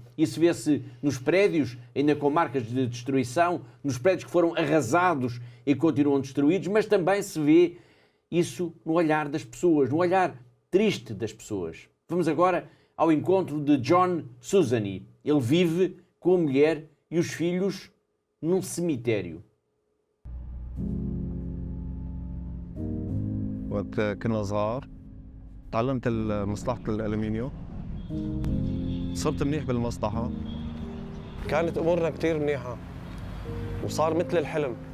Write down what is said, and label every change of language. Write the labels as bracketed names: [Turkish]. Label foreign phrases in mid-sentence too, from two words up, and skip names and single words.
[Portuguese] Isso vê-se nos prédios, ainda com marcas de destruição, nos prédios que foram arrasados e continuam destruídos, mas também se vê isso no olhar das pessoas, no olhar triste das pessoas. Vamos agora ao encontro de John Susani. Ele vive com a mulher e os filhos num cemitério. [Arabic] وقت كنا صغار تعلمت مصلحة الألمنيوم، صرت منيح بالمصلحة كانت أمورنا كتير منيحة وصار مثل الحلم.